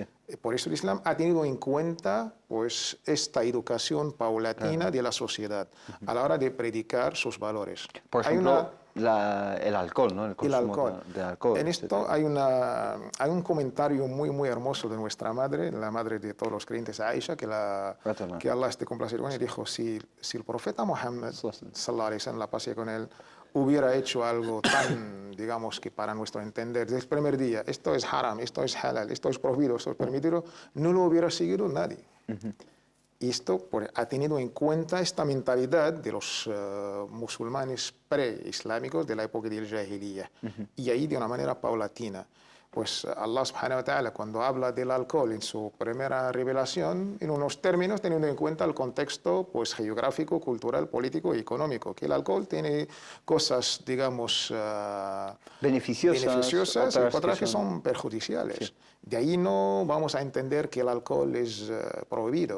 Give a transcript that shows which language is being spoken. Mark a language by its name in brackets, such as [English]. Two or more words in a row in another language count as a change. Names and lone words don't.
[Spanish] Por eso el Islam ha tenido en cuenta pues, esta educación paulatina de la sociedad a la hora de predicar sus valores. Por Hay ejemplo, el alcohol, ¿no? El el consumo alcohol. de alcohol. En esto hay un comentario muy hermoso de nuestra madre, la madre de todos los creyentes, Aisha, que Allah esté complacido con ella, dijo, si el profeta Muhammad, [Arabic] صلى الله عليه وسلم, [Spanish] la paz sea con él, hubiera hecho algo tan, digamos, que para nuestro entender, desde el primer día, esto es haram, esto es halal, esto es prohibido, esto es permitido, no lo hubiera seguido nadie. Y esto ha tenido en cuenta esta mentalidad de los musulmanes pre-islámicos de la época del Jahiliyyah. Y ahí de una manera paulatina. Pues [Arabic] الله سبحانه وتعالى [Spanish] cuando habla del alcohol en su primera revelación, en unos términos teniendo en cuenta el contexto pues, geográfico, cultural, político y económico, que el alcohol tiene cosas, digamos, beneficiosas y otras que son perjudiciales. Sí. De ahí no vamos a entender que el alcohol es prohibido.